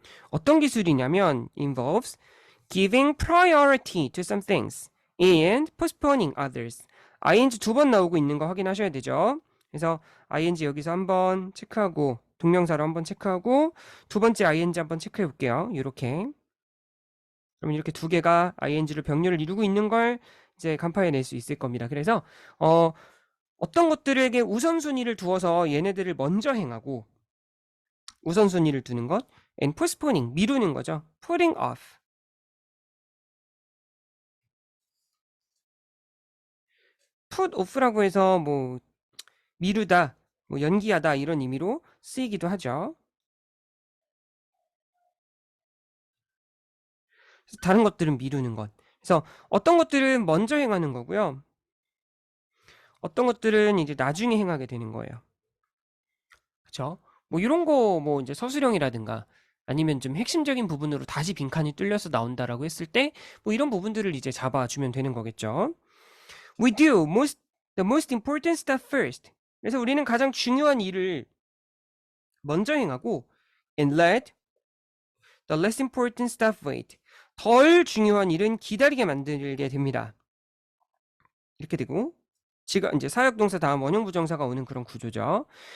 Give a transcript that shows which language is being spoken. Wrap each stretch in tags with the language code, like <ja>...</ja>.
<ko>어떤 기술이냐면</ko> <en>involves giving priority to some things and postponing others.</en> <ko>ing 두 번 나오고 있는 거 확인하셔야 되죠. 그래서 ing 여기서 한번 체크하고 동명사로 한번 체크하고 두 번째 ing 한번 체크해 볼게요. 이렇게. 그럼 이렇게 두 개가 ing를 병렬을 이루고 있는 걸 이제 간파해 낼 수 있을 겁니다. 그래서 어떤 것들에게 우선순위를 두어서 얘네들을 먼저 행하고 우선순위를 두는 것</ko> <en>and postponing</en> <ko>미루는 거죠. putting off put off라고 해서 뭐 미루다 뭐 연기하다 이런 의미로 쓰이기도 하죠. 다른 것들은 미루는 것. 그래서 어떤 것들은 먼저 행하는 거고요. 어떤 것들은 이제 나중에 행하게 되는 거예요. 그렇죠? 뭐 이런 거 뭐 이제 서술형이라든가 아니면 좀 핵심적인 부분으로 다시 빈칸이 뚫려서 나온다라고 했을 때 뭐 이런 부분들을 이제 잡아주면 되는 거겠죠.</ko> <en>We do the most important stuff first.</en> <ko>그래서 우리는 가장 중요한 일을 먼저 행하고</ko> <en>and let the less important stuff wait.</en> <ko>덜 중요한 일은 기다리게 만들게 됩니다. 이렇게 되고 지가 이제 사역동사 다음 원형부정사가 오는 그런 구조죠.</ko>